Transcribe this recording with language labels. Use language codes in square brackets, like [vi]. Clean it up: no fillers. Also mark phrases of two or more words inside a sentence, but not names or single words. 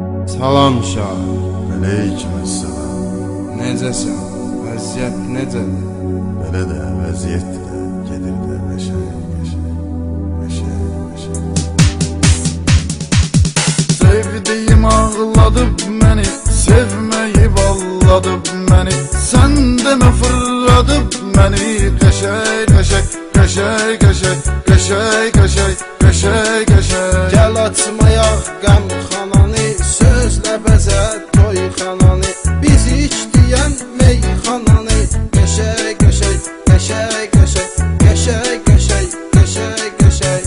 [az] Salam şahı. Aleykümselam. Necəsən? Vəziyyət necədir? Belə də vəziyyətdir də, gedir də qəşəng. [tr] Sevdiğim ağladıp beni, sevmeyip ağladıp beni. Sen de mi fırladıp beni? [az] Qəşəy. Gəl açmayaq qəmxananı, sözlə bəzə toyxananı. Biz içdiyən meyxananı, qəşəy.